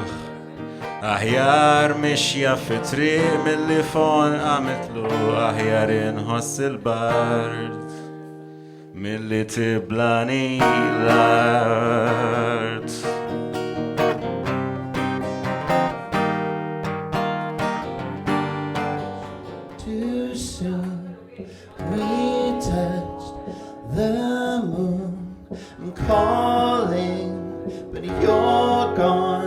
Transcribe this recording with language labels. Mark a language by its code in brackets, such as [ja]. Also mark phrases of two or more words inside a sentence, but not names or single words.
[mt] Aħjar mixja fit-triq mill-li fon għamitlu, aħjar inħoss il-bard mill-li tiblani l-art. [en] Too soon we touched the moon. I'm calling, but you're gone.